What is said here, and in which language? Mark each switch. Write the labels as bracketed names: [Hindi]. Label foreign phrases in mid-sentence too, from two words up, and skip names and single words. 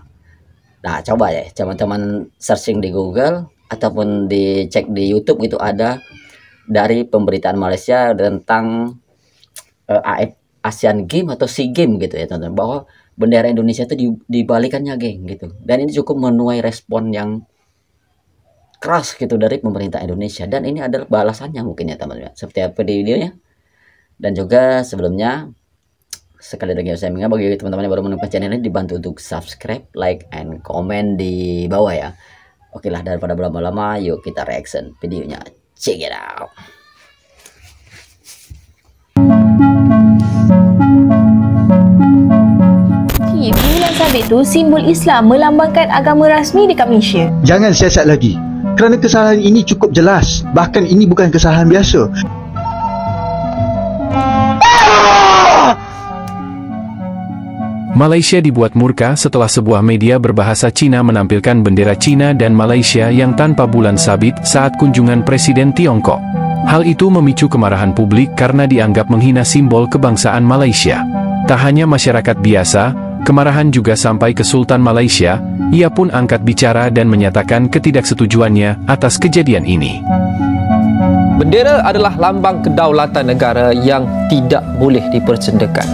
[Indonesian] Nah, coba ya teman-teman searching di Google ataupun dicek di YouTube, itu ada dari pemberitaan Malaysia tentang Asian Game atau SEA Game gitu ya teman-teman, bahwa bendera Indonesia itu dibalikannya geng gitu. Dan ini cukup menuai respon yang keras gitu dari pemerintah Indonesia, dan ini adalah balasannya mungkin ya teman-teman, seperti apa di videonya. Dan juga sebelumnya sekali lagi saya ingat bagi teman-teman yang baru menemukan channel ini, dibantu untuk subscribe, [English] like, and comment [Indonesian] di bawah ya. Oke lah, daripada berlama-lama, yuk kita reaction videonya. [English] Check it out. [Malay] Bulan sabit itu simbol Islam melambangkan agama rasmi dekat Malaysia. Jangan siasat lagi, kerana kesalahan ini cukup jelas. [Indonesian] Bahkan ini bukan kesalahan biasa. Malaysia dibuat murka setelah sebuah media berbahasa Cina menampilkan bendera Cina dan Malaysia yang tanpa bulan sabit saat kunjungan Presiden Tiongkok. Hal itu memicu kemarahan publik karena dianggap menghina simbol kebangsaan Malaysia. Tak hanya masyarakat biasa, kemarahan juga sampai ke Sultan Malaysia. Ia pun angkat bicara dan menyatakan ketidaksetujuannya atas kejadian ini. Bendera adalah lambang kedaulatan negara yang tidak boleh dipersendakan.